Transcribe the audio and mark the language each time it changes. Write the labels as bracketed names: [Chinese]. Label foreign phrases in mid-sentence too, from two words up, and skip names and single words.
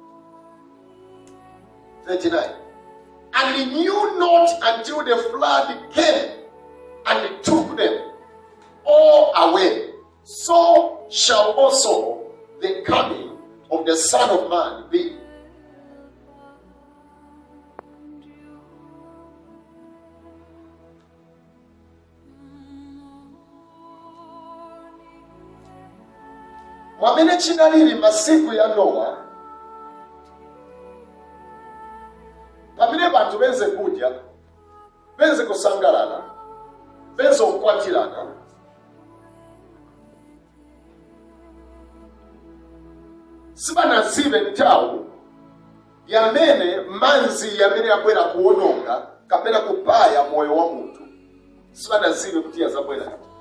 [English] 39. And he knew not until the flood came and took them all away. So shall also the coming of the Son of Man be. [Nyanja] Mwamene chinaliri masiku ya Nowa, pamene bantu benze kudya, benze kusangalala, benze okwatirana, sibanazibe nthawi yamene manzi yamene yabwera kuwononga kapena kupaya moyo wa munthu, sibanazibe kuti yazabwera.